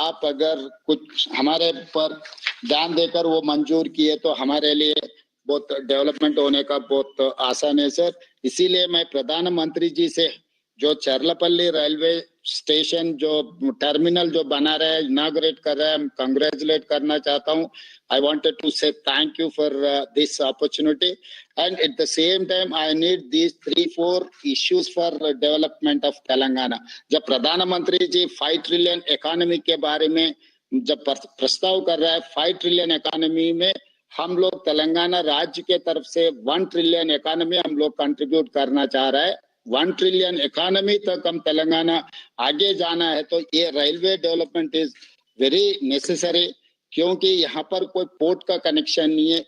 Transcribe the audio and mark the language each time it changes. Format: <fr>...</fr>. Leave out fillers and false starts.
<hi>आप अगर कुछ हमारे पर ध्यान देकर वो मंजूर किए तो हमारे लिए बहुत डेवलपमेंट होने का बहुत आसान है सर। इसीलिए मैं प्रधानमंत्री जी से जो चरलापल्ली रेलवे स्टेशन जो टर्मिनल जो बना रहे हैं इनॉग्रेट कर रहे हैं कांग्रेचुलेट करना चाहता हूँ।</hi> <en>I wanted to say thank you for this opportunity, and at the same time I need these 3-4 issues for development of Telangana.</en> <hi>जब प्रधानमंत्री जी 5 ट्रिलियन इकोनॉमी के बारे में जब प्रस्ताव कर रहा है, 5 ट्रिलियन इकोनॉमी में हम लोग तेलंगाना राज्य के तरफ से 1 ट्रिलियन इकोनॉमी हम लोग कंट्रीब्यूट करना चाह रहा है। 1 ट्रिलियन इकोनॉमी तक हम तेलंगाना आगे जाना है तो ये railway development</hi> <en>is very necessary,</en> <hi>क्योंकि यहाँ पर कोई पोर्ट का कनेक्शन नहीं है।</hi>